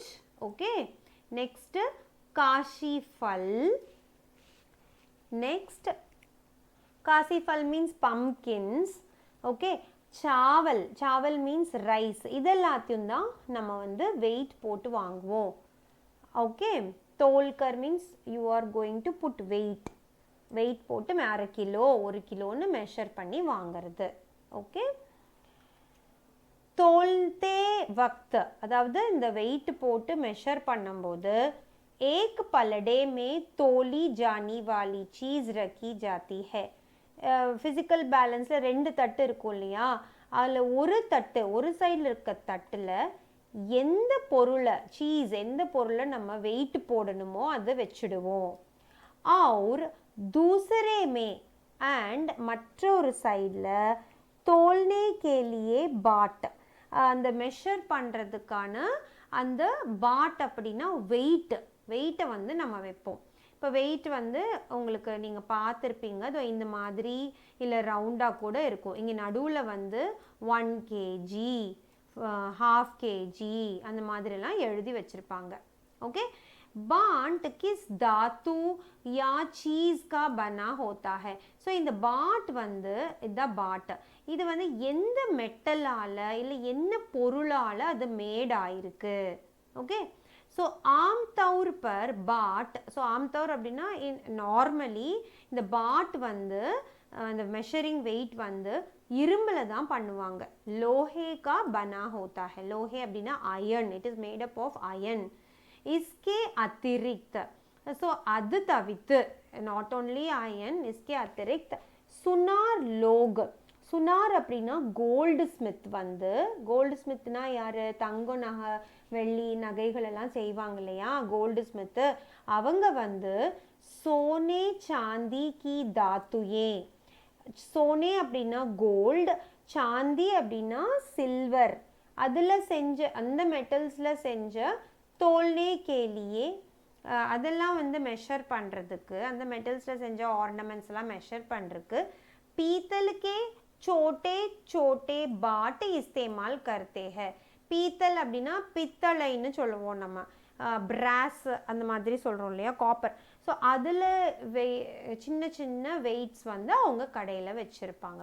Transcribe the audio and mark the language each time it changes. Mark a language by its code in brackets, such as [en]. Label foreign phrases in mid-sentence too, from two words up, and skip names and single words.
[en] okay, next [hi] काशी फल. [en] நெக்ஸ்ட் [hi] काशी फल [en] means pumpkins. ஓகே, சாவல், சாவல் means rice. [ta] இதெல்லாத்தையும் தான் நம்ம வந்து வெயிட் போட்டு வாங்குவோம். ஓகே, தோல்கர் மீன்ஸ் [en] you are going to put weight, [ta] வெயிட் போட்டு 1/2 கிலோ 1 கிலோன்னு மெஷர் பண்ணி வாங்கிறது. ஓகே, [hi] तोलते वक़्त [ta] அதாவது இந்த வெயிட் போட்டு மெஷர் பண்ணும்போது [hi] एक पलड़े में तोली जाने वाली चीज़ रखी जाती है. [en] physical balance [ta] 2 தட்டு இருக்கும் இல்லையா, அதில் ஒரு தட்டு ஒரு சைடில் இருக்க தட்டில் எந்த பொருளை சீஸ் எந்த பொருளை நம்ம வெயிட் போடணுமோ அதை வச்சுடுவோம். [hi] और दूसरे में [ta] அண்ட் மற்றொரு சைடில் [hi] तोलने के लिए बाट, [ta] அந்த மெஷர் பண்ணுறதுக்கான அந்த பாட் அப்படின்னா வெயிட்டை வந்து நம்ம வைப்போம். இப்போ வெயிட் வந்து உங்களுக்கு நீங்கள் பார்த்துருப்பீங்க, அது இந்த மாதிரி இல்லை ரவுண்டாக கூட இருக்கும். இங்கே நடுவில் வந்து 1 kg 1/2 kg அந்த மாதிரிலாம் எழுதி வச்சுருப்பாங்க. ஓகே, [hi] बांट किस धातु या चीज का बना होता है. [ta] ஸோ இந்த பாட் வந்து இதுதான் பாட், இது வந்து எந்த மெட்டலால் இல்லை என்ன பொருளால் அது மேட் ஆயிருக்கு. ஓகே, ஸோ [hi] आमतौर पर बाट, [ta] ஸோ ஆம்தௌர் அப்படின்னா நார்மலி இந்த பாட் வந்து அந்த [en] measuring weight [ta] வந்து இரும்பில் தான் பண்ணுவாங்க. [hi] लोहे का बना होता है, लोहे அப்படின்னா அயன், [en] it is made up of iron. [hi] इसके अतिरिक्त, सो [ta] அது தவிர்த்து, [en] not only iron, [hi] इसके अतिरिक्त सुनार लोग, [ta] சுனார் அப்படின்னா [en] gold smith [ta] வந்து, [en] gold smith [ta] யார்? தங்கம் நகை வெள்ளி நகைகள் எல்லாம் செய்வாங்க இல்லையா, [en] gold smith. [ta] அவங்க வந்து [hi] सोने चांदी की धातुएं, [ta] சோனே அப்படின்னா கோல்டு, சாந்தி அப்படின்னா சில்வர், அதில் செஞ்ச அந்த மெட்டல்ஸில் செஞ்ச [hi] तोलने के लिए, [ta] அதெல்லாம் வந்து மெஷர் பண்ணுறதுக்கு, அந்த மெட்டல்ஸில் செஞ்ச ஆர்னமெண்ட்ஸ்லாம் மெஷர் பண்ணுறதுக்கு [hi] पीतल के छोटे छोटे बाट इस्तेमाल करते हैं. [ta] பீத்தல் அப்படின்னா பித்தளைன்னு சொல்லுவோம் நம்ம, பிராஸ் அந்த மாதிரி சொல்கிறோம் இல்லையா, காப்பர். ஸோ அதில் சின்ன சின்ன வெயிட்ஸ் வந்து அவங்க கடையில் வச்சுருப்பாங்க.